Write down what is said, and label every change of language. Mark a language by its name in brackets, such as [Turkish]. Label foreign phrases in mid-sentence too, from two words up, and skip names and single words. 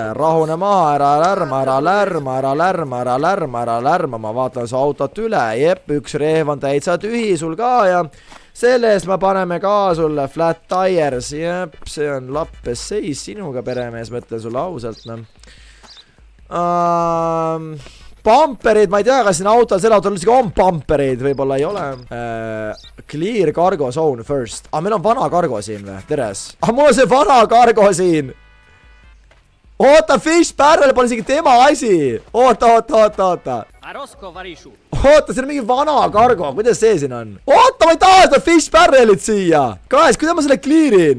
[Estonian] Rahune maha, ära lärma, ma vaatan su autot üle, jep, üks reev on täitsa tühi sul ka ja selle eest me paneme ka sulle [English] flat tires, [Estonian] jep, see on lappes seis sinuga, peremees, mõtlen sulle ausalt, noh. Pamperid, ma ei tea, kas siin autol, selle autol üldse on pamperid, võib-olla ei ole. [English] Clear cargo zone first. [Estonian] Meil on vana cargo siin või, teres? Mul on see vana cargo siin. Oota, Fish Barrel pole isegi tema asi. Oota. Oota, siin on mingi vana cargo, kuidas see siin on? Oota, ma ei taha seda Fish Barrelit siia. Guys, kuidas ma selle clearin?